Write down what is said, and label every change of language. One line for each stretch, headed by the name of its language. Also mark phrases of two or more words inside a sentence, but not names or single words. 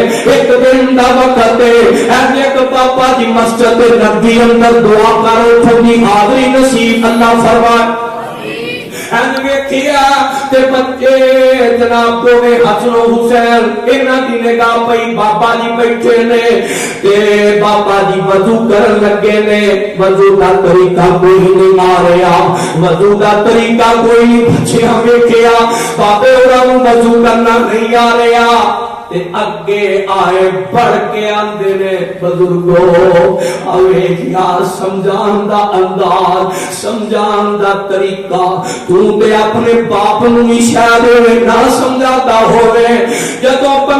Punjabi: ایک دن دا وقت ہے، ایک بابا جی مسجد نبی اندر دعا کرو تھوڑی حاضری نصیب اللہ فرمائے۔ تے بچے جناب دوویں حسن و حسین انہاں دی نگاہ پئی بابا جی بیٹھے نے تے بابا جی وضو کرن لگے نے، وضو دا طریقہ کوئی نہیں آ رہا، وضو دا طریقہ کوئی نہیں بچیاں ویکھیا بابے ہوراں نوں وضو کرنا نہیں آ رہا تے اگے آئے بڑھ کے آندے نے بزرگو اوے یار سمجھان دا انداز، سمجھان دا طریقہ تو تے اپنے باپ نوں بھی شاید نہ سمجھاتا ہوئے، جدو